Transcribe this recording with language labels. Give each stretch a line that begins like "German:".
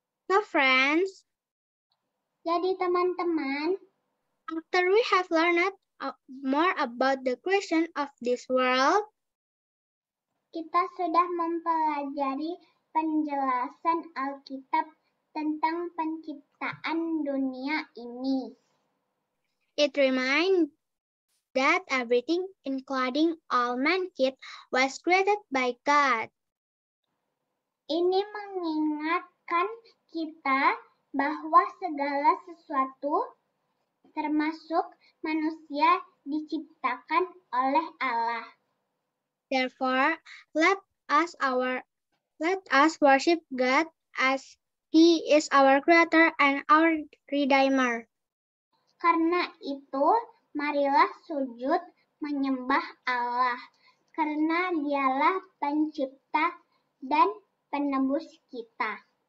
English: So friends,
Indonesian: jadi teman-teman,
English: after we have learned more about the creation of this world,
Indonesian: kita sudah mempelajari penjelasan Alkitab tentang penciptaan dunia ini.
English: It reminds that everything, including all mankind, was created by God.
Indonesian: Ini mengingatkan kita bahwa segala sesuatu, termasuk manusia, diciptakan oleh Allah.
English: Therefore, let us worship God as He is our Creator and our Redeemer.
Indonesian: Karena itu, marilah sujud menyembah Allah, karena Dialah Pencipta dan Penebus kita.